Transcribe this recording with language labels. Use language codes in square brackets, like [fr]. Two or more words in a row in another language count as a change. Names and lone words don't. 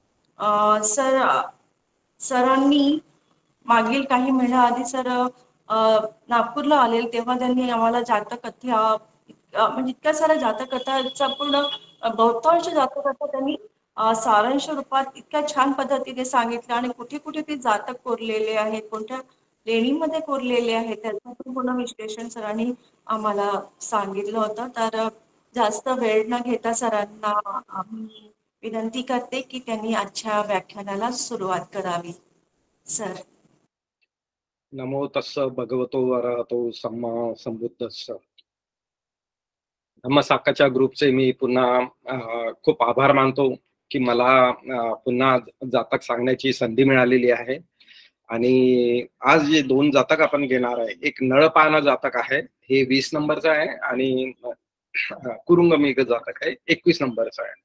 [mr] सरांनी मागील काही महिन्याआधी सर नागपूरला आलेले तेव्हा त्यांनी आम्हाला जातककथा म्हणजे इतक्या साऱ्या जातककथांचा पूर्ण बहुतांश जातककथा त्यांनी सारांश रूपात इतक्या छान पद्धतीने सांगितलं आणि कुठे कुठे ते जातक कोरलेले आहेत, कोणत्या लेणीमध्ये कोरलेले आहेत त्याचं पूर्ण विश्लेषण सरांनी आम्हाला सांगितलं होतं. तर जास्त वेळ न घेता सरांना आम्ही विनंती करते की त्यांनी आजच्या व्याख्यानाला सुरुवात करावी. सर. [pi] नमो तस्स भगवतो अरहतो सम्मा संबुद्धस्स. [mr] धम्मसाकाच्या ग्रुपचे मी पुन्हा खूप आभार मानतो की मला पुन्हा जातक सांगण्याची संधी मिळालेली आहे. आणि आज जे 2 जातक आपण घेणार आहे, एक नळपान जातक आहे, हे 20 नंबरचं आहे आणि कुरुंगमी जातक आहे 21 नंबरचं आहे.